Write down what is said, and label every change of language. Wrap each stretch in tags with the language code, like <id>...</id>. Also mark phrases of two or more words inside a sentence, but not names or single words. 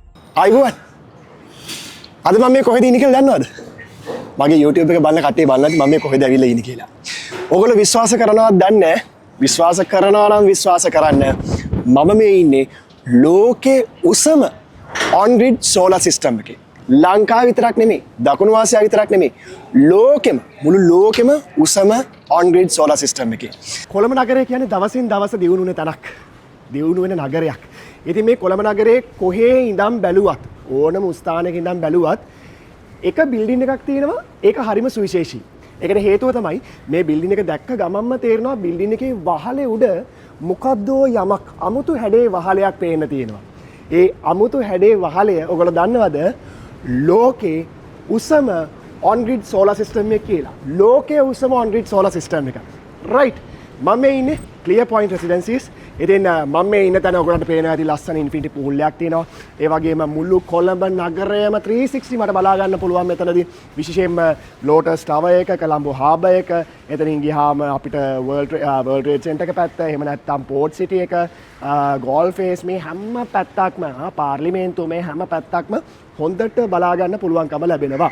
<si>ආයිබෝන්. අද මම මේ කොහෙද ඉන්නේ කියලා දන්නවද? මගේ YouTube එක බලන කට්ටිය බලන්න මම මේ කොහෙද ඇවිල්ලා ඉන්නේ කියලා. ඕගොල්ලෝ විශ්වාස කරනවද දන්නේ නැහැ. විශ්වාස කරනවා නම් විශ්වාස කරන්න. මම මේ ඉන්නේ ලෝකේ උසම</si> <en>on grid solar system</en> <si>එකේ. ලංකාව විතරක් නෙමෙයි, දකුණු ආසියාව විතරක් නෙමෙයි. මුළු ලෝකෙම උසම</si> <en>on grid solar system</en> <si>එකේ. කොළඹ නගරය කියන්නේ දවසින් දවස දියුණු වෙන තැනක්. දියුණු වෙන නගරයක්. ඉතින් මේ කොළඹ නගරේ කොහේ ඉඳන් බැලුවත් ඕනම ස්ථානයක ඉඳන් බැලුවත් එක බිල්ඩින් එකක් තියෙනවා. ඒක හරිම සුවිශේෂී. ඒකට හේතුව තමයි මේ බිල්ඩින් එක දැක්ක ගමන්ම තේරෙනවා බිල්ඩින් එකේ වහලේ උඩ මොකද්දෝ යමක් අමුතු හැඩේ වහලයක් පේන්න තියෙනවා. ඒ අමුතු හැඩේ වහලය ඔයගොල්ලෝ දන්නවද? ලෝකේ උසම</si> <en>on grid solar system</en> <si>එක කියලා. ලෝකයේ උසම</si> <en>on grid solar system</en> <si>එක. right. මම මේ ඉන්නේ Clear Point Residences. ඉතින් මම මේ ඉන්න තැන ඔයගොල්ලන්ට පේනවා ඇති ලස්සන</si> <en>infinity pool</en> <si>එකක් තියෙනවා. ඒ වගේම මුළු කොළඹ නගරයම 360 මට බලා ගන්න පුළුවන් මෙතනදී. විශේෂයෙන්ම ලෝටස් ටවර් එක, කොළඹ හාබර් එක, එතනින් ගියාම අපිට World Trade Center එක පැත්ත, එහෙම නැත්නම් Port City එක, ගෝල්ෆ් ෆේස් මේ හැම පැත්තක්ම, පාර්ලිමේන්තුව මේ හැම පැත්තක්ම හොඳට බලා ගන්න පුළුවන්කම ලැබෙනවා.</si>